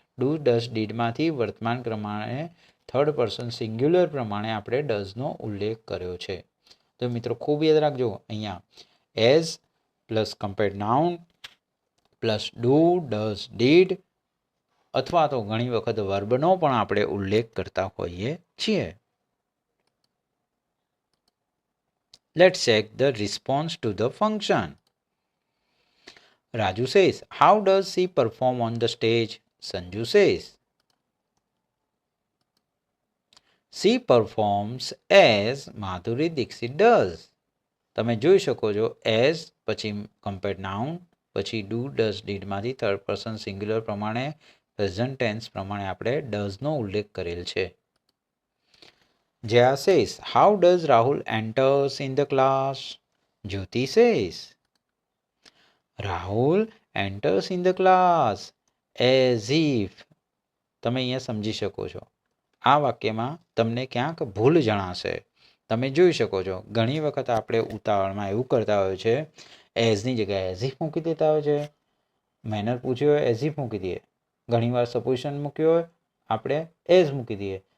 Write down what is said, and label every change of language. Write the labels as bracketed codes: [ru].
[gu] Do does ડીડમાંથી વર્તમાન પ્રમાણે third person singular પ્રમાણે આપણે ડઝનો ઉલ્લેખ કર્યો છે. તો મિત્રો ખૂબ યાદ રાખજો, અહીંયા as plus compared noun plus do does did અથવા તો ઘણી વખત વર્બનો પણ આપણે ઉલ્લેખ કરતા હોઈએ છીએ. [en] Let's check the response to the function. Raju says, how does she perform on the stage? Sanju says, she performs as Madhuri Dixit does. [gu] તમે જોઈ શકો છો, as પછી કમ્પેર્ડ નાઉન પછી do does ડીડમાંથી third person singular પ્રમાણે present tense પ્રમાણે આપણે ડઝનો ઉલ્લેખ કરેલ છે. [en] Jaya says, how does Rahul enters in the class? Jyoti says, Rahul enters in the class as if. [gu] તમે અહીંયા સમજી શકો છો, આ વાક્યમાં તમને ક્યાંક ભૂલ જણાશે. તમે જોઈ શકો છો, ઘણી વખત આપણે ઉતાવળમાં એવું કરતા હોય છે, એઝની જગ્યાએ એઝ ઇફ મૂકી દેતા હોય છે. મેનર પૂછ્યો હોય એઝ ઇફ મૂકી દઈએ, ઘણીવાર સપોઝિશન મૂક્યો હોય આપણે એઝ મૂકી દઈએ.